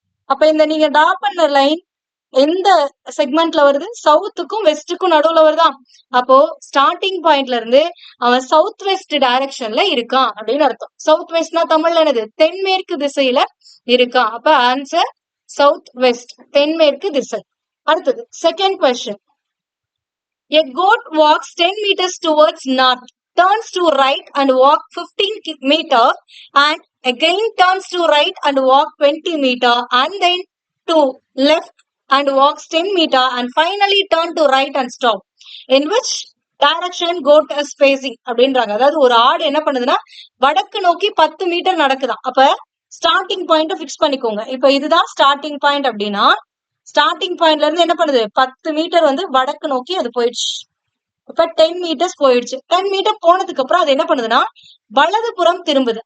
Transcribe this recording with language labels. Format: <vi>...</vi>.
<ta>அப்ப இந்த நீங்க டிரா பண்ண லைன் எந்த செக்மெண்ட்ல வருது, சவுத்துக்கும் வெஸ்டுக்கும் நடுவுல வருதா. அப்போ ஸ்டார்டிங் பாயிண்ட்ல இருந்து அவன் சவுத் வெஸ்ட் டைரக்ஷன்ல இருக்கான் அப்படின்னு அர்த்தம். சவுத் வெஸ்ட்னா தமிழ்ல என்னது, தென்மேற்கு திசையில இருக்கான். அப்ப ஆன்சர் சவுத் வெஸ்ட், தென்மேற்கு திசை. அடுத்தது second question.</ta> <en>A goat walks 10 meters towards north, turns to right and walk 15 meter, and again turns to right and walk 20 meter, and then to left and walks 10 meter, and finally turn to right and stop. In which direction goat is facing</en> <ta>அப்படின்றாங்க. அதாவது ஒரு ஆடு என்ன பண்ணுதுன்னா வடக்கு நோக்கி 10 metre நடக்குதான். அப்ப starting point fix பண்ணிக்கோங்க. இப்ப இதுதான் ஸ்டார்டிங் பாயிண்ட் அப்படின்னா ஸ்டார்டிங் பாயிண்ட்ல இருந்து என்ன பண்ணுது, 10 மீட்டர் வந்து வடக்கு நோக்கி அது போயிடுச்சு. இப்ப 10 மீட்டர்ஸ் போயிடுச்சு. 10 மீட்டர் போனதுக்கு அப்புறம் அது என்ன பண்ணுதுன்னா வலதுபுறம் திரும்புது.</ta>